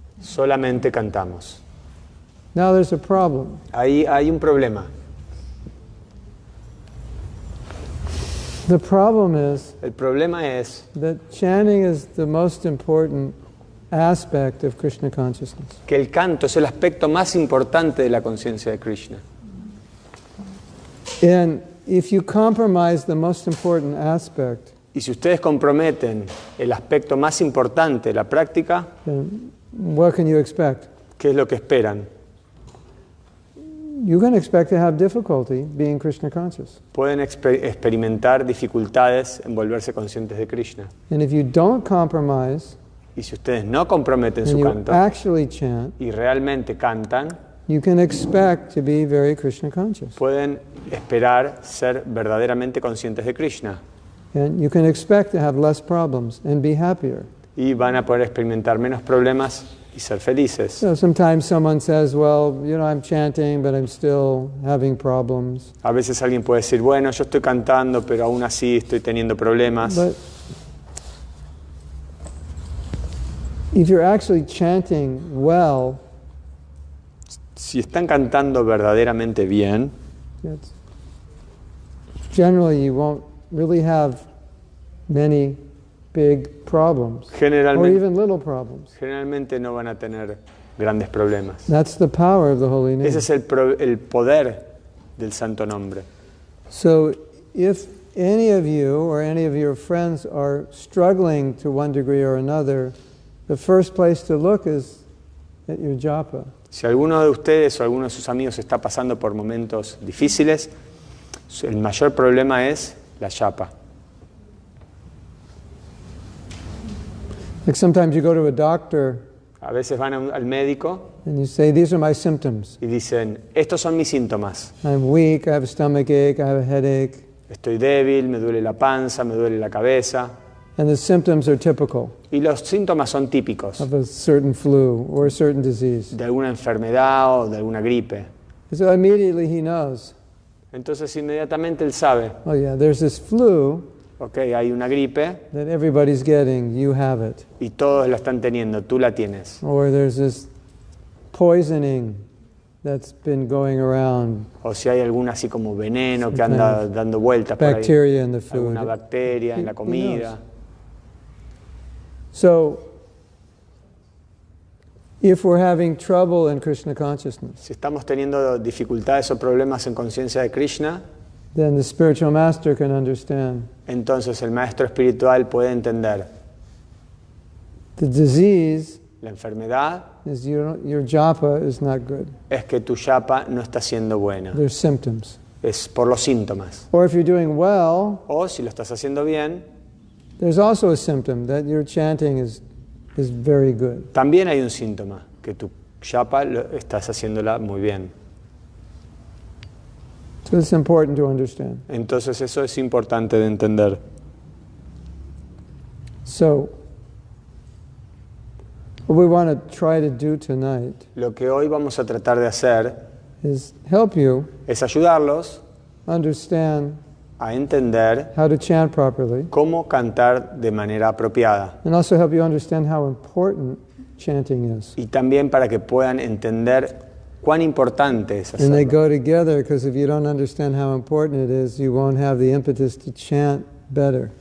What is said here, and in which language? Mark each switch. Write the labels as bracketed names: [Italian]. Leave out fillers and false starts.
[Spanish] solamente cantamos. [English] Now there's a problem. [Spanish] Ahí hay un problema. [English] The problem is [Spanish] El problema es [English] that chanting is the most important aspect of Krishna consciousness. [Spanish] que el canto es el aspecto más importante de la conciencia de Krishna. [English] And if you compromise the most important aspect, [Spanish] Y si ustedes comprometen el aspecto más importante de la práctica, [English] then what can you expect? [Spanish] ¿qué es lo que esperan? [English] You're going to expect to have difficulty being Krishna conscious. [Spanish] Pueden experimentar dificultades en volverse conscientes de Krishna. [English] And if you don't compromise [Spanish] Y si ustedes no comprometen [English] and [Spanish] su [English] you [Spanish] canto [English] actually chant, [Spanish] y realmente cantan, [English] you can expect to be very Krishna conscious. [Spanish] pueden esperar ser verdaderamente conscientes de Krishna. [English] And you can expect to have less problems and be happier. [Spanish] Y van a poder experimentar menos problemas y ser felices. [English] So sometimes someone says, well, I'm chanting, but I'm still having problems. [Spanish] A veces alguien puede decir, bueno, yo estoy cantando, pero aún así estoy teniendo problemas. [English] But if you're actually chanting well, [Spanish] Si están cantando verdaderamente bien, [English] generally you won't really have many big problems, or [Spanish] generalmente, [English] even little problems. [Spanish] generalmente no van a tener grandes problemas. [English] That's the power of the holy name. [Spanish] Ese es el poder del santo nombre. [English] So if any of you or any of your friends are struggling to one degree or another, the first place to look is at your japa. [Spanish] Si alguno de ustedes o alguno de sus amigos está pasando por momentos difíciles, el mayor problema es la yapa. [English] Like sometimes you go to a doctor [Spanish] A veces van al médico [English] and you say, these are my symptoms. [Spanish] y dicen, estos son mis síntomas. [English] I'm weak, I have a stomach ache, I have a headache. [Spanish] Estoy débil, me duele la panza, me duele la cabeza. [English] And the symptoms are typical [Spanish] Y los síntomas son típicos [English] of a certain flu or a certain disease. [Spanish] de alguna enfermedad o de alguna gripe. [English] So immediately he knows, [Spanish] Entonces inmediatamente él sabe, [English] oh yeah, there's this flu [Spanish] ok, hay una gripe [English] that everybody's getting, you have it. [Spanish] y todos la están teniendo, tú la tienes. [English] Or there's this poisoning that's been going around, [Spanish] O si hay alguna así como veneno que anda dando vueltas por ahí. [English] bacteria in the food. [Spanish] Alguna bacteria en la [English] He [Spanish] comida. [English] knows. So, if we're having trouble in Krishna consciousness, [Spanish] Si estamos teniendo dificultades o problemas en conciencia de Krishna, [English] then the spiritual master can understand. [Spanish] entonces el maestro espiritual puede entender [English] The disease [Spanish] la enfermedad [English] is your japa is not good. [Spanish] es que tu yapa no está siendo buena. [English] There's symptoms. [Spanish] Es por los síntomas. [English] Or if you're doing well, [Spanish] O si lo estás haciendo bien, [English] there's also a symptom that your chanting is very good. [Spanish] también hay un síntoma, que tu yapa estás haciéndola muy bien. [English] So it's important to understand. [Spanish] Entonces eso es importante de entender. [English] So, what we want to try to do tonight [Spanish] Lo que hoy vamos a tratar de hacer [English] is help you [Spanish] es ayudarlos [English] understand [Spanish] a entender [English] how to chant properly, [Spanish] cómo cantar de manera apropiada. [English] and also help you understand how important chanting is. [Spanish] Y también para que puedan entender cuán importante es [English] And they [Spanish] hacerlo. [English] go together, because if you don't understand how important it is, you won't have the impetus to chant better.